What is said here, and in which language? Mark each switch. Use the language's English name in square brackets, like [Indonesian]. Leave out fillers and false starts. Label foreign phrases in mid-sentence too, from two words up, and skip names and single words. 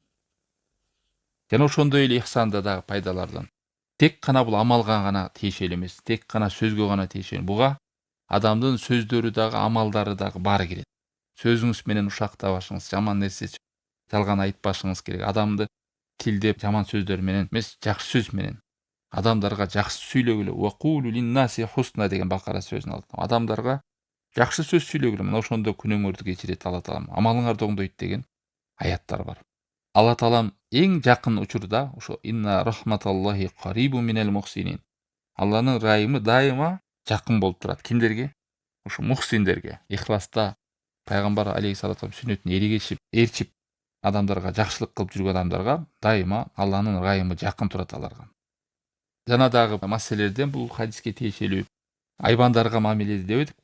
[Kyrgyz] Жана ошондой эле ихсанда дагы пайдалардан тек гана бул амалга гана тиешелүү эмес, тек гана сөзгө гана тиешелүү. Буга адамдын сөздөрү дагы, амалдары дагы баары кирет. Сөзүңүз менен ушактабашыңыз, жаман нерсе жалган айтпашыңыз керек. Адамды тилдеп жаман сөздөр менен эмес, жакшы сөз менен адамдарга жакшы сүйлөгүлө. [Arabic] وقولوا للناس حسنا [Kyrgyz] деген Бакара сөзүн алып. Адамдарга жакшы сөз сүйлөгүлө. Мына ошондо күнөөңөрдү кечирет Алла Таалам. Амалыңарды оңдойт деген аяттар бар. Алла Таалам эң жакын учурда ошо [Arabic] إن رحمة الله قريب من المحسنين. [Kyrgyz] Алланын ырайымы дайыма жакын болуп турат. Кимдерге? Ошо мухсиндерге. Ихласта пайгамбар алейхиссалату сүннөтүнө эрчип адамдарга жакшылык кылып жүргөн адамдарга дайыма Алланын ырайымы жакын турат аларга. Жана дагы маселелерден бул хадиске тиешелүү айбандарга мамиледе деп эдикпи?